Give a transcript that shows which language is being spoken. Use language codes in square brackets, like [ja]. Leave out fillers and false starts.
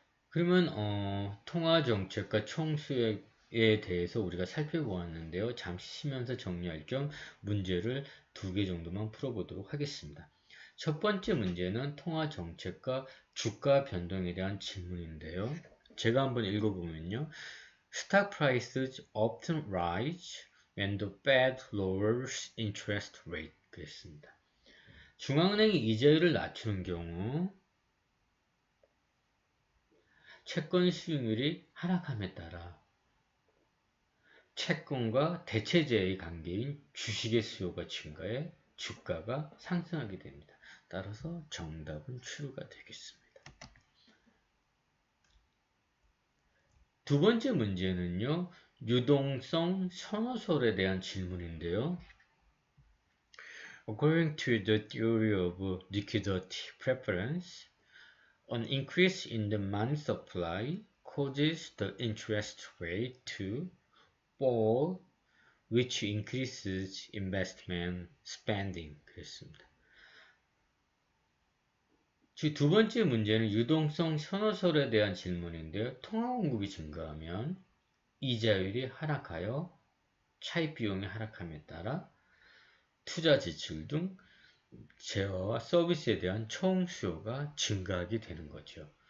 [ko] 그러면 통화정책과 총수액에 대해서 우리가 살펴보았는데요. 잠시 쉬면서 정리할 겸 문제를 2개 정도만 풀어보도록 하겠습니다. 첫 번째 문제는 통화정책과 주가 변동에 대한 질문인데요. 제가 한번 읽어보면요. [en] Stock prices often rise when the Fed lowers interest rate. [ko] 그랬습니다. 중앙은행이 이자율을 낮추는 경우 채권 수익률이 하락함에 따라 채권과 대체재의 관계인 주식의 수요가 증가해 주가가 상승하게 됩니다. 따라서 정답은 true가 되겠습니다. 두 번째 문제는요, 유동성 선호설에 대한 질문인데요. [en] According to the theory of liquidity preference, an increase in the money supply causes the interest rate to fall, which increases investment spending. [ko] 그랬습니다. 두 번째 문제는 유동성 선호설에 대한 질문인데요. 통화 공급이 증가하면 이자율이 하락하여 차입 비용이 하락함에 따라 투자 지출 등 재화와 서비스에 대한 총 수요가 증가하게 되는 거죠.